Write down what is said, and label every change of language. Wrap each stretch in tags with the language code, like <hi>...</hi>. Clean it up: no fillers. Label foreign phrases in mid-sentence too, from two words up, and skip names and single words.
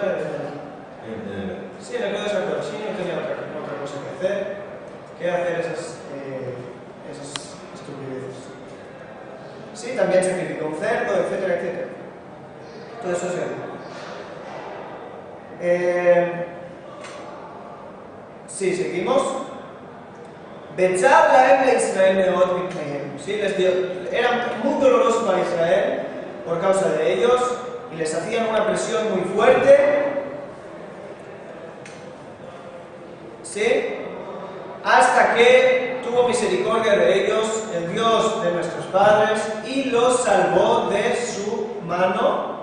<es>Sí, en el Código Sagrado, sí, no tenía otra cosa que hacer esas estupideces. Sí, también sacrificó un cerdo, etcétera, etcétera. Todo eso se hace. Sí, seguimos.</es> <he>בצר להם לישראל מאד מתנים.</he> <es>Sí, era muy doloroso para Israel por causa de ellos y les hacían una presión muy fuerte. ¿sí? Hasta que tuvo misericordia de ellos, el Dios de nuestros padres, y los salvó de su mano.</es>